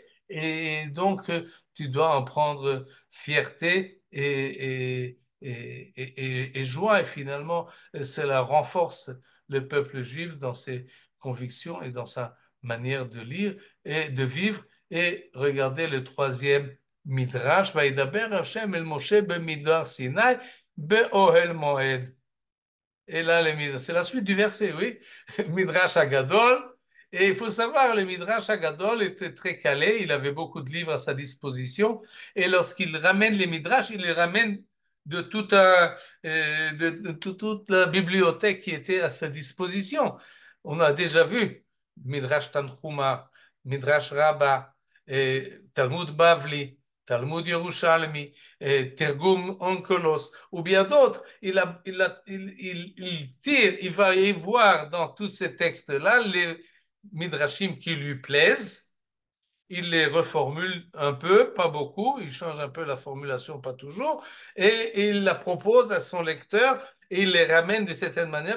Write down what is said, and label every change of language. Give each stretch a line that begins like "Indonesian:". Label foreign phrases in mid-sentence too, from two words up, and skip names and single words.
French: Et donc, tu dois en prendre fierté et joie. Et finalement, cela renforce le peuple juif dans ses convictions et dans sa manière de lire et de vivre. Et regardez le troisième midrash,
Hebrew: וידבר השם אל משה במדבר סיני באהל מועד.
French: Et là, c'est la suite du verset, oui.
Hebrew: מדרש הגדול.
French: Et il faut savoir, le
Hebrew: מדרש הגדול
French: était très calé, il avait beaucoup de livres à sa disposition. Et lorsqu'il ramène les Midrash, il les ramène de, toute la bibliothèque qui était à sa disposition. On a déjà vu Midrash Tanchuma, Midrash Rabbah, Talmud Bavli, Talmud Yerushalmi, Tergum Onkelos, ou bien d'autres. Il tire, il va y voir dans tous ces textes-là les midrashim qui lui plaisent. Il les reformule un peu, pas beaucoup, il change un peu la formulation, pas toujours, et il la propose à son lecteur et il les ramène de certaine manière.